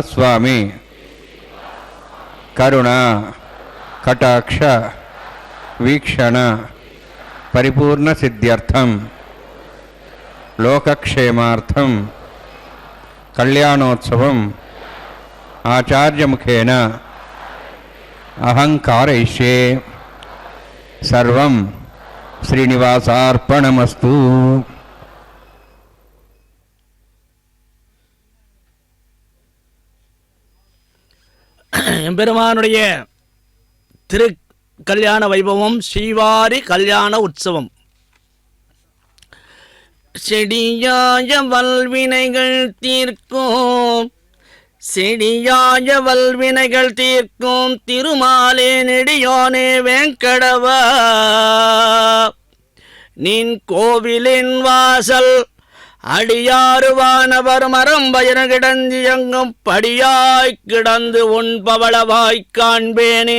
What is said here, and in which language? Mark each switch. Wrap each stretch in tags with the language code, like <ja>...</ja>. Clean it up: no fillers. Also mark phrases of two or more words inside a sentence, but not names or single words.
<sa>స్వామి కరుణ కటాక్ష వీక్షణ పరిపూర్ణ సిద్ధ్యర్థం లోకక్షేమార్థం కళ్యాణోత్సవం ఆచార్యముఖేన అహం కారయిష్యే. సర్వం శ్రీనివాసార్పణమస్తు.</sa> <ta>எம்பெருமானுடைய திரு கல்யாண வைபவம் ஸ்ரீவாரி கல்யாண உற்சவம். செடியாய வல்வினைகள் தீர்க்கும் செடியாய வல்வினைகள் தீர்க்கும் திருமாலே நெடியோனே வெங்கடவா, நின் கோவிலின் வாசல் அடியாறு வானவர் மரம் பயன கிடந்து எங்கும் படியாய் கிடந்து உன் பவளவாய் காண்பேனே.</ta>